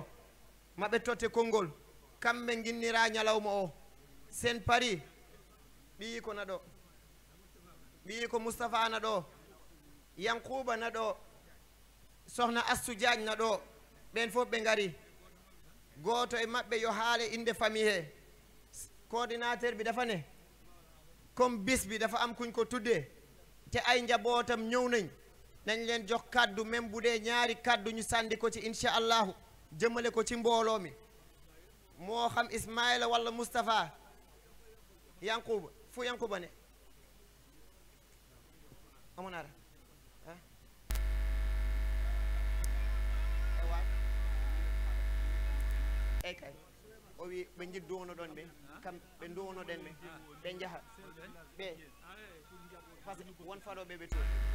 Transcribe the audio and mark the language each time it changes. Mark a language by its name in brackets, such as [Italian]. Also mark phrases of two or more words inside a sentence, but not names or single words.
[Fula] maɓe totte konngol kamɓe ginnira ñalawma o sen pari ɓiyi ko na ɗo ɓiyi ko Moustapha na ɗo Yankuba na ɗo [Wolof] sohna Astou Diagne [Fula] na ɗo ɓen fof ɓe ngari gooto e maɓɓe yo haale inde [Wolof] famille he coordinateur bi dafa ne comme bis bi dafa am kuñ ko tuddee te ay njabootam ñëw nañ nañ leen jox kaddu même bu dee ñaari kaddu ñu sànni ko ci [Arabic] incha allahu [Wolof] jëmale ko ci mbooloo mi moo xam Ismaïla wala Moustapha Yankuba fu Yankuba ne amoon naa eyi kay [Fula] o wi ɓe jidduwono ɗon ɓe kam ɓe duwonoɗen ɓe ɓe jaha ɓe [French] par ce que [Fula] won faɗoɓe ɓe toon